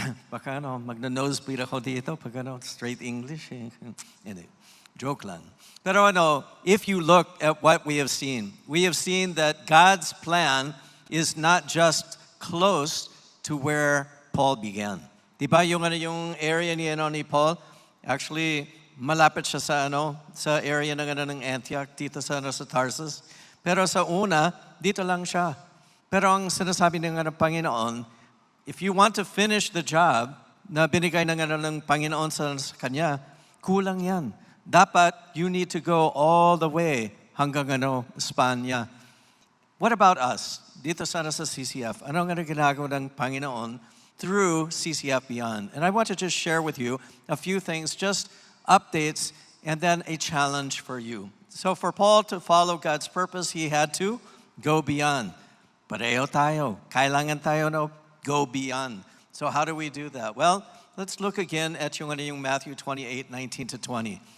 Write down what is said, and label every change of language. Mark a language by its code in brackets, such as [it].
[tl] Baka magna-nosebleed ako dito pag straight English. Hindi, joke lang. [en] Pero if you look at what we have seen that God's plan is not just close to where Paul began. [tl] Diba yung area ni Paul? Actually, malapit siya sa area ng Antioch, dito sa Tarsus. Pero sa una, dito lang siya. Pero ang sinasabi ng Panginoon, [en] if you want to finish the job [tl] na binigay ng Panginoon sa kanya, kulang yan. [en] Dapat you need to go all the way hanggang Espanya. What about us? [tl] Dito sa CCF, ano ang ginagawa ng Panginoon through CCF Beyond? [en] And I want to just share with you a few things, just updates, and then a challenge for you. So for Paul to follow God's purpose, he had to go beyond. [tl] Pareho tayo. Kailangan tayo [en] go beyond. So how do we do that? Well, let's look again at yung Matthew 28:19-20.